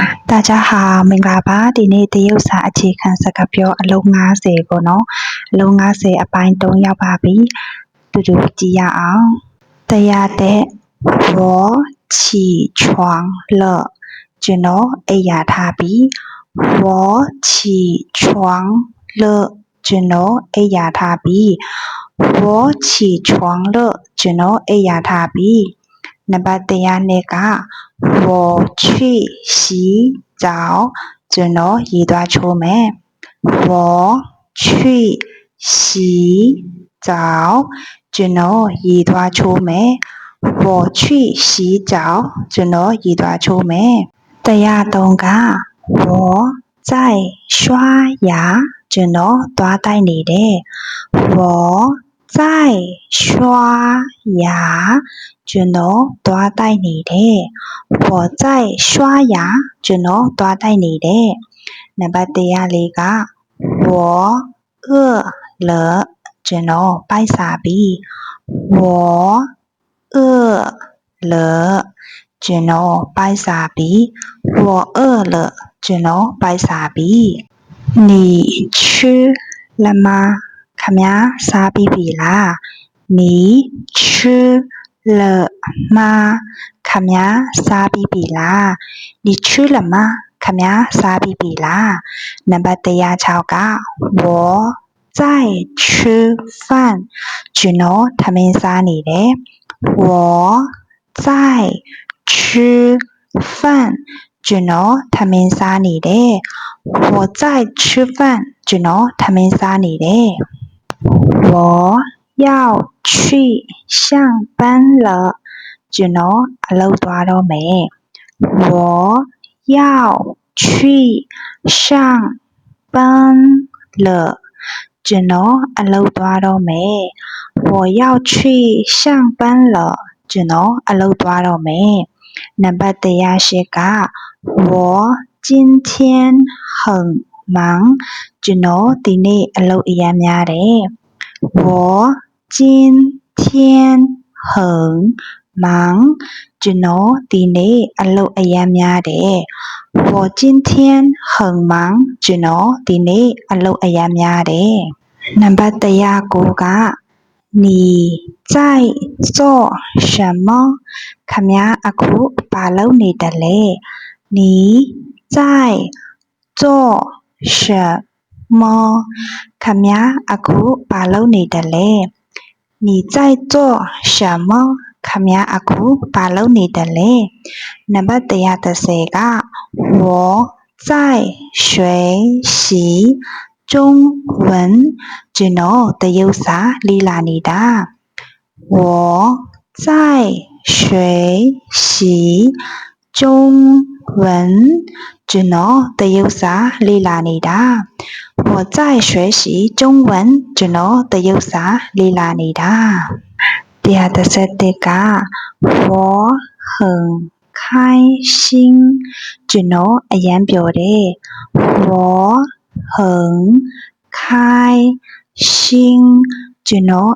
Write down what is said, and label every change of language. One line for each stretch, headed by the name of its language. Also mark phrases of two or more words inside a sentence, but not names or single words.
Chinese: 大家好，
Burmese: မင်္ဂလာပါဒီနေ့တရုတ်စာအခြေခံစကားပြောအလုံး90ပေါ့နော်အလုံး90အပိုင်း3ရောက်ပါပြီတူ တူကြည့်ရအောင်တရားတဲ့
Chinese: 我起床了
Burmese: ကျွန်တော်အိပ်ရာထားပြီ
Chinese: 我起床了
Burmese: ကျွန်တော် အိပ်ရာထားပြီ
Chinese: 我起床了
Burmese: ကျွန်တော်အိပ်ရာထားပြီနံပါတ် 102က
Chinese: 我去洗澡
Burmese: ကျွန်တော်ရေသွားချိုးမယ်
Chinese: 我去洗澡
Burmese: ကျွန်တော်ရေသွားချိုးမယ်
Chinese: 我去洗澡
Burmese: ကျွန်တော်ရေသွားချိုးမယ်103က
Chinese: 我在刷牙
Burmese: ကျွန်တော်သွားတိုက်နေတယ်
Chinese: 我在刷牙
Burmese: ကျွန်တော်သွားတိုက် နေတယ်
Chinese: 我在刷牙
Burmese: ကျွန်တော်သွားတိုက်နေတယ်နံပါတ်104က
Chinese: 我饿了
Burmese: ကျွန်တော်ပို က်စားပြီ
Chinese: 我饿了
Burmese: ကျွန်တော်ပိုက်စားပြီ
Chinese: 我饿了
Burmese: ကျွန်တော် ပိုက်စားပြီ
Chinese: 你吃了吗
Burmese: ခမညာစားပြီးပြီလား
Chinese: 你吃了吗
Burmese: ခမညာစားပြီးပြီလား
Chinese: 你吃了吗
Burmese: ခမညာစားပြီးပြီလားနံပါတ်106က
Chinese: 我在吃饭
Burmese: ကျွန်တော်ထမင်းစားနေတယ်
Chinese: 我在吃饭
Burmese: ကျွန်တော်ထမင်းစားနေတယ်
Chinese: 我在吃饭
Burmese: ကျွန်တော်ထမင်းစားနေတယ်
Chinese: 我要去上班了
Burmese: ကျွန်တော်အလုပ်သွားတော့မယ်
Chinese: 我要去上班了
Burmese: ကျွန်တော်အလုပ်သွားတော့မယ်我
Chinese: 要去上班了
Burmese: ကျွန်တော်အလုပ်သွားတော့မယ်နံပါတ်108က
Chinese: 我今天很忙
Burmese: ကျွန်တော်ဒီနေ့အလုပ်အရမ်းများတယ်我今天很忙ကျွန်တော် ဒီနေ့အလုပ်အရမ်းများတယ်
Chinese: 我今天很忙
Burmese: ကျွန်တော်ဒီနေ့အလုပ်အရမ်းများတယ်နံပါတ်109က你
Chinese: 在做什么
Burmese: ခမညာအခုဘာလုပ်နေတယ်လဲ
Chinese: 你在做什么
Burmese: ခမညာ အခုဘာလုပ်နေတယ်လဲ
Chinese: 你在做什么
Burmese: ခမညာအခုဘာ လုပ်နေတယ်လဲနံပါတ်110က
Chinese: 我在学习中文
Burmese: ကျွန်တော်တရုတ်စာလေ့လာနေတာ
Chinese: 我在学习中文
Burmese: ကျွန်တော်တရုတ်စာလေ့လာနေတာ
Chinese: 我在学习中文
Burmese: ကျွန်တော်တရုတ်စာလေ့လာနေတာ 111က
Chinese: 我很开心
Burmese: ကျွန်တော်အရမ်းပျော်တယ်
Chinese: 我很开心
Burmese: ကျွန်တော်